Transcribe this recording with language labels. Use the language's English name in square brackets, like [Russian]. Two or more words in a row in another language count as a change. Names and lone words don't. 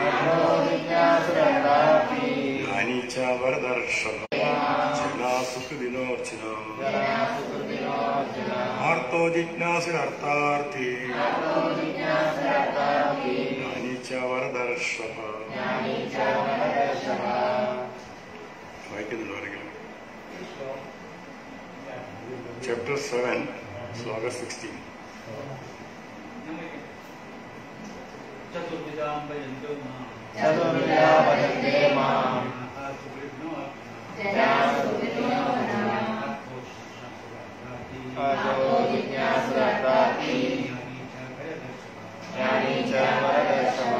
[Sanskrit] ജ്ഞാനീ ച വരദർശവ ജനാ സുകൃതിനോ അർജുന ആർത്തോ ജിജ്ഞാസുരർത്ഥാർത്ഥി ജ്ഞാനീ ച വരദർശവ. [Malayalam] വായിക്കുന്നുണ്ടോ ആരെങ്കിലും? ചാപ്റ്റർ 7 ശ്ലോക 16. [Sanskrit] चतुर्विधा भजन्ते मां चतुर्विधा भजन्ते मां जनाः सुकृतिनो आर्तो जिज्ञासुरर्थार्थी ज्ञानी च वरदर्शव